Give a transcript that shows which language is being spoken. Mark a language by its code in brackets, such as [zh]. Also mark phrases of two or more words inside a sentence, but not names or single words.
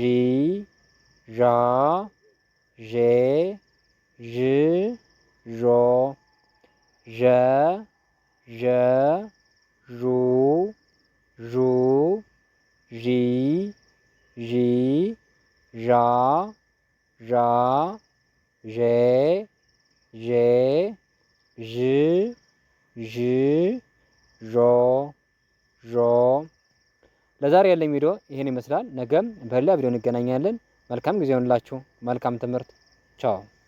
[am] ዣ ዤ ዥ ዦ ዠ ዠ ዡ ዡ ዢ ዢ ዣ ዣ ዤ ዤ ዥ ዥ ዦ ዦ። ለዛሬ ያለኝ ቪዲዮ ይሄን ይመስላል። ነገም በሌላ ቪዲዮ እንገናኛለን። መልካም ጊዜ ይሁንላችሁ። መልካም ትምህርት። ቻው